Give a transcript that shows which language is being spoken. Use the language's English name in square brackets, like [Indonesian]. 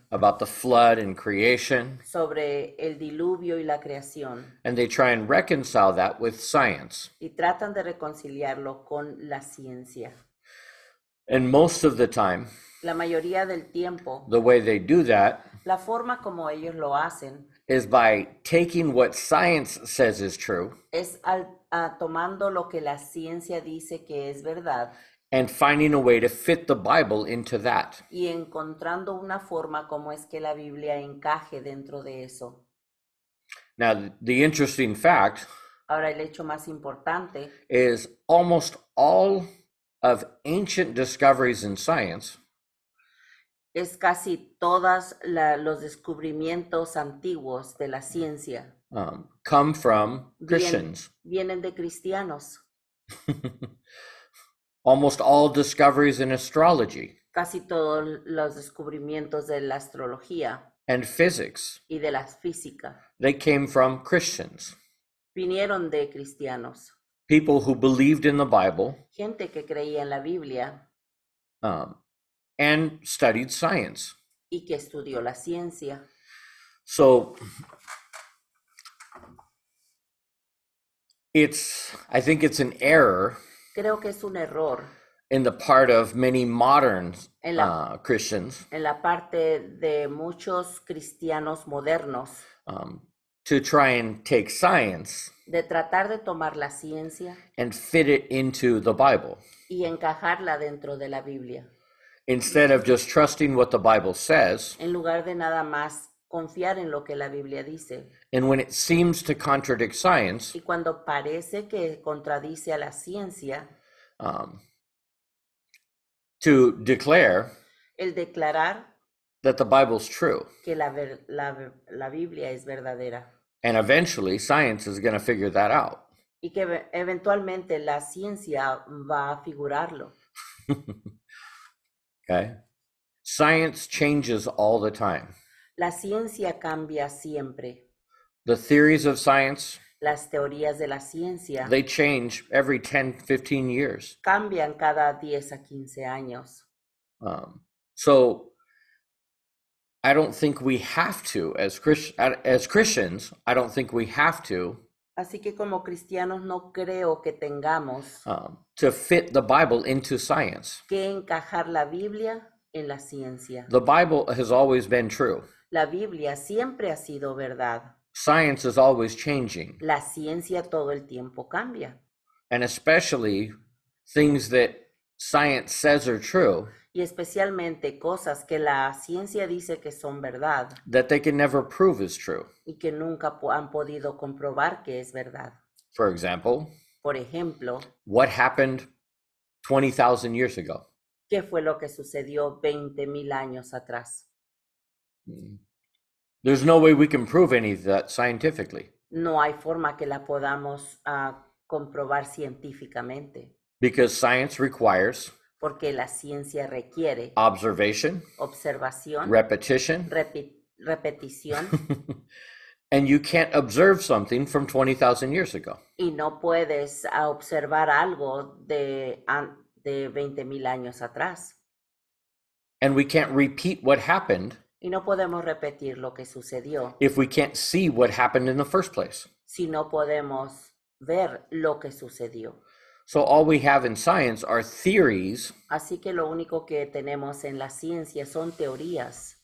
[English] about the flood and creation. [Spanish] sobre el diluvio y la creación. [English] And they try and reconcile that with science. [Spanish] Y tratan de reconciliarlo con la ciencia. [English] And most of the time, [Spanish] La mayoría del tiempo, [English] the way they do that [Spanish] la forma como ellos lo hacen [English] is by taking what science says is true [Spanish] es tomando lo que la ciencia dice que es verdad [English] and finding a way to fit the Bible into that. [Spanish] y encontrando una forma como es que la Biblia encaje dentro de eso. [English] Now, the interesting fact [Spanish] Ahora, el hecho más importante [English] is almost all of ancient discoveries in science [Spanish] es casi todos los descubrimientos antiguos de la ciencia [English] come from Christians. [Spanish] vienen de cristianos. [English] Almost all discoveries in astrology [Spanish] Casi todos los descubrimientos de la astrología [English] and physics, [Spanish] y de la física [English] they came from Christians. [Spanish] vinieron de cristianos. [English] People who believed in the Bible [Spanish] Gente que creía en la Biblia [English] and studied science. [Spanish] y que estudió la ciencia. [English] So I think it's an error [Spanish] Creo que es un error [English] in the part of many modern Christians [Spanish] en la parte de muchos cristianos modernos [English] to try and take science [Spanish] de tratar de tomar la ciencia [English] and fit it into the Bible [Spanish] y encajarla dentro de la Biblia, [English] instead of just trusting what the Bible says. [Spanish] en lugar de nada más confiar en lo que la Biblia dice. [English] And when it seems to contradict science, [Spanish] Y cuando parece que contradice a la ciencia, [English] to declare [Spanish] el declarar [English] that the Bible's true. [Spanish] que la Biblia es verdadera. [English] And eventually science is going to figure that out. [Spanish] y que eventualmente la ciencia va a figurarlo. [English] Okay? Science changes all the time. [Spanish] La ciencia cambia siempre. [English] The theories of science, [Spanish] Las teorías de la ciencia [English] they change every 10, 15 years. [Spanish] cambian cada 10 a 15 años. [English] So I don't think we have to, as Christians, I don't think we have [Spanish] Así que como cristianos no creo que tengamos [English] to fit the Bible into science. [Spanish] que encajar la Biblia en la ciencia. [English] The Bible has always been true. [Spanish] La Biblia siempre ha sido verdad. [English] Science is always changing, [Spanish] La ciencia todo el tiempo cambia. [English] and especially things that science says are true, [Spanish] Y especialmente cosas que la ciencia dice que son verdad [English] that they can never prove is true. [Spanish] y que nunca han podido comprobar que es verdad. [English] For example, [Spanish] Por ejemplo, [English] what happened 20,000 years ago? [Spanish] ¿qué fue lo que sucedió 20,000 años atrás? [English] There's no way we can prove any of that scientifically, [Spanish] No hay forma que la podamos comprobar científicamente, [English] because science requires [Spanish] porque la ciencia requiere [English] observation, [Spanish] observación, [English] repetition, [Spanish] repetición, [English] and you can't observe something from 20,000 years ago. [Spanish] y no puedes observar algo de 20,000 años atrás. [English] And we can't repeat what happened [Spanish] Y no podemos repetir lo que sucedió [English] if we can't see what happened in the first place. [Spanish] si no podemos ver lo que sucedió. [English] So all we have in science are theories [Spanish] Así que lo único que tenemos en la ciencia son teorías